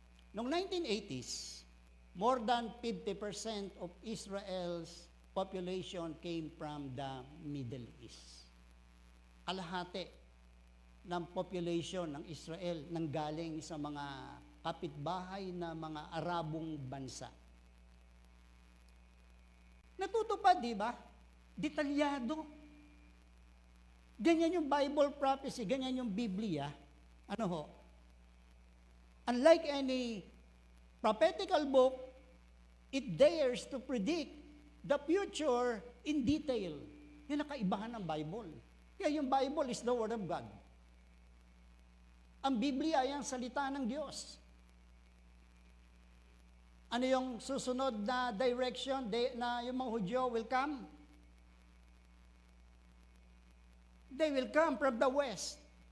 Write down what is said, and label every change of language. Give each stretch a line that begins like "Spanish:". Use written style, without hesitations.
English: Noong 1980s, more than 50% of Israel's population came from the Middle East.
Filipino: Kalahati ng population ng Israel nanggaling sa mga kapitbahay na mga Arabong bansa. Natutupad, di ba? Detalyado. Ganyan yung Bible prophecy, ganyan yung Biblia. Ano ho?
English: Unlike any prophetical book, it dares to predict the future in detail.
Filipino: Yan ang kaibahan ng Bible. Kaya yung
English: Bible is the Word of God.
Filipino: Ang Biblia ay ang salita ng Diyos. Ano yung susunod na direction na yung mga Hudyo
English: will come? They will come from the west.